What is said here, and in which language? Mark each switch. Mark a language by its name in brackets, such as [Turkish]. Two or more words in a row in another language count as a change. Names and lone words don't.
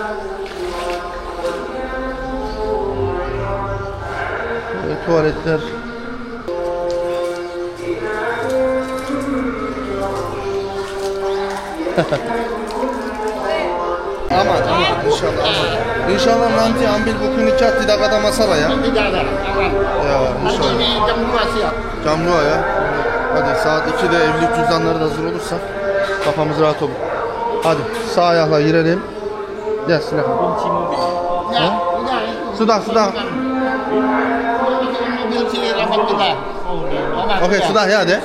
[Turkish] Böyle tuvaletler. Aman inşallah aman. İnşallah [Indonesian] nanti ambil buku nikah tidak ada masalah ya. Tidak ada, aman. Ya Nanti inşallah. ini jam 2 siap. Camluğa ya. [Turkish] Hadi saat 2'de evlilik cüzdanları da hazır olursa kafamız rahat olur. Hadi sağ ayakla girelim. Gel silakan. [Indonesian] Kunci mobil. Ya, sudah. Sudah. Mobil si Rahmat kita. Aman, Okey sudah ya de.